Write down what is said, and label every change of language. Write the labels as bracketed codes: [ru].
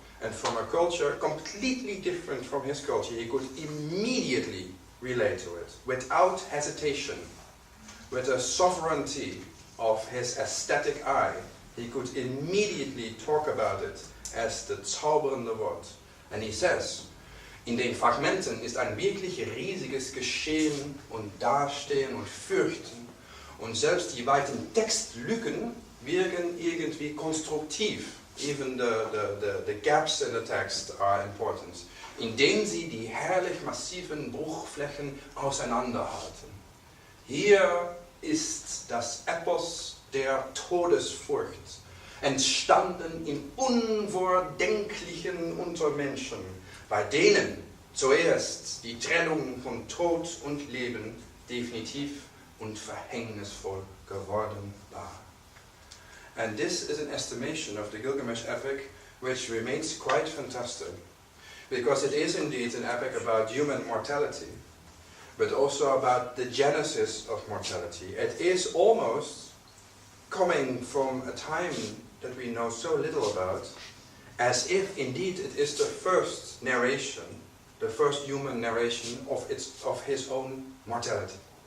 [en] and from a culture completely different from his culture, he could immediately relate to it, without hesitation, with a sovereignty of his aesthetic eye. He could immediately talk about it as the [de] zauberende Wort. [en] And he says, [de] in den Fragmenten ist ein wirklich riesiges Geschehen und Dastehen und Fürchten. Und selbst die weiten Textlücken wirken irgendwie konstruktiv. [en] Even the gaps in the text are important. [de] Indem sie die herrlich massiven Bruchflächen auseinanderhalten. Hier ist das Epos der Todesfurcht, entstanden im Unvordenklichen unter Menschen, bei denen zuerst die Trennung von Tod und Leben definitiv und verhängnisvoll geworden war. [en] And this is an estimation of the Gilgamesh epic which remains quite fantastic, because it is indeed an epic about human mortality, but also about the genesis of mortality. It is almost coming from a time that we know so little about, as if indeed it is the first narration, the first human narration of his own mortality.